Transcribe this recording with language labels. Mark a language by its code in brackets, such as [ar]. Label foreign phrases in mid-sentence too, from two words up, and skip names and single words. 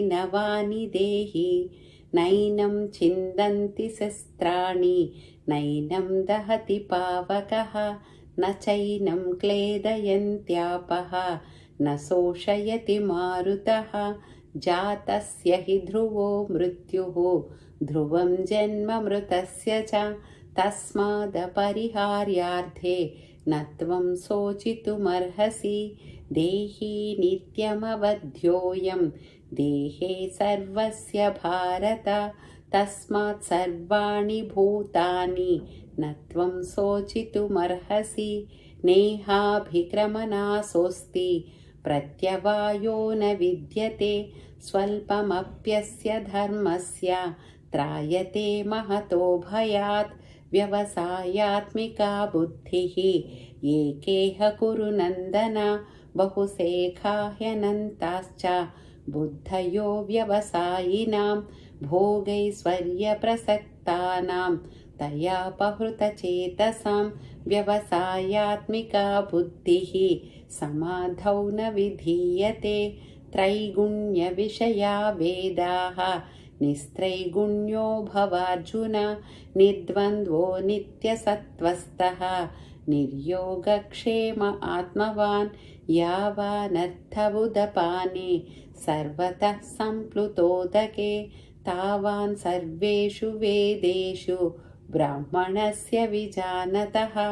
[sa] నవాని దేహి నైనం చిందంతి శస్త్రాణి నైనం దహతి పావకః న చైనం క్లేదయంత్యాపః న శోషయతి మారుతః జాతస్య హి ధ్రువో మృత్యుః ధ్రువం జన్మ మృతస్య చ తస్మాదపరిహార్యార్థే నత్వం శోచితుమర్హసి. దేహీ నిత్యమవధ్యోయం దేహే సర్వస్య భారత తస్మాత్ సర్వాణి భూతాని నత్వం శోచితుమర్హసి. నేహాభిక్రమనాశోస్తి ప్రత్యవాయో న విద్యతే స్వల్పమప్యస్య ధర్మస్య త్రాయతే మహతో భయాత్. వ్యవసాయాత్మికా బుద్ధిః ఏకేహ కురు నందన బహుశేఖా హ్యనంతాశ్చ బుద్ధయో వ్యవసాయినాం భోగైశ్వర్యప్రసక్తానాం తయాపహృతచేతసాం. వ్యవసాయాత్మికా బుద్ధిః సమాధౌ న విధీయతే. త్రైగుణ్య విషయా వేదాః निस्त्रैगुण्यो भवार्जुन निर्द्वन्द्वो नित्यसत्त्वस्थः निर्योगक्षेम आत्मवान् यावानर्थबुदपाने सर्वतः सम्प्लुतोदके तावान् सर्वेषु वेदेषु ब्राह्मणस्य विजानतः